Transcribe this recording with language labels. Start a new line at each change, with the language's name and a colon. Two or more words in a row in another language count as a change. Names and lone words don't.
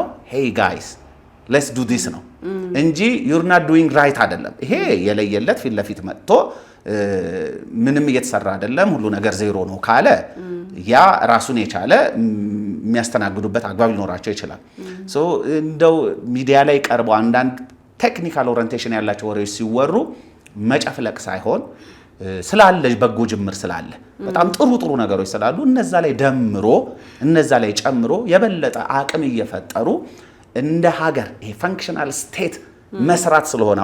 English: hey guys let's do this
Amharic: ነው እንጂ
English: you're not doing right
Amharic: አይደለም። ይሄ የለየለት ፊት ለፊት መጥቶ ምንም እየተሰራ አይደለም ሁሉ ነገር ዜሮ ነው ካለ ያ ራሱን የቻለ የሚያስተናግዱበት አግባብ ሊኖራቸው ይችላል። ሶ እንደው ሚዲያ ላይ ቀርበው አንዳንድ
English: technical orientation
Amharic: ያላቸው ወሬዎች ሲወሩ መጨፍለቅ ሳይሆን ስላለ በጎ ጅምር ስላለ በጣም ጥሩ ጥሩ ነገሮች ስላሉ እነዛ ላይ ደምሮ እነዛ ላይ ጨምሮ የበለጠ አቅም እየፈጠሩ እንደ ሀገር ይሄ
English: functional state
Amharic: መስራት ስለሆነ